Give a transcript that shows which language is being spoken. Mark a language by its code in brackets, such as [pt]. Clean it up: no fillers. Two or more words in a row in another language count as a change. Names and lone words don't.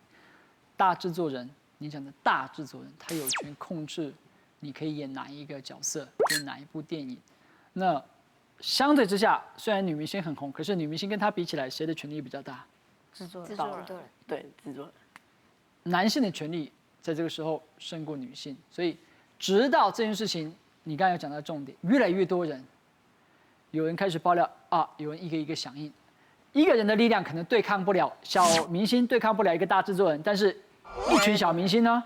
[zh] 大製作人，你講的大製作人，他有權控制你可以演哪一個角色，演哪一部電影。那相對之下，雖然女明星很紅，可是女明星跟她比起來，誰的權力比較大？製作人。對，製作人。男性的權力在这个时候胜过女性。所以，直到这件事情，你刚才有讲到重点，越来越多人，有人开始爆料啊，有人一个一个响应。一个人的力量可能对抗不了小明星，对抗不了一个大制作人，但是一群小明星呢，